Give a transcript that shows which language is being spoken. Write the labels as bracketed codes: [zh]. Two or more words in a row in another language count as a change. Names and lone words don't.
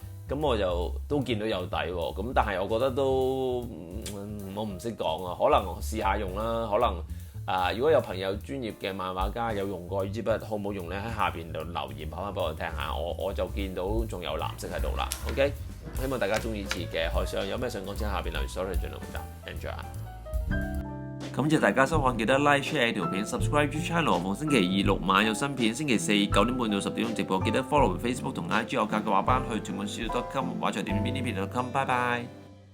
[yue] 咁我就都見到有底喎，咁但係我覺得都我唔識講啊，可能我試下用啦，可能如果有朋友專業嘅漫畫家有用過呢支筆，好唔好用咧？喺下邊度留言講翻俾我聽下，我就見到仲有藍色喺度啦。OK， 希望大家中意次嘅開箱，有咩想講請下邊留言，sorry 盡量答 ，enjoy 啊！感謝大家收看，記得 [en] like share [yue] 條片 ， [en] subscribe to channel。 [yue] 逢星期2、6晚有新片，星期4 9點半到10點鐘直播，記得 follow Facebook 同 IG 我教嘅畫班去屯門書 .com 畫材店邊啲片 .com， 拜拜。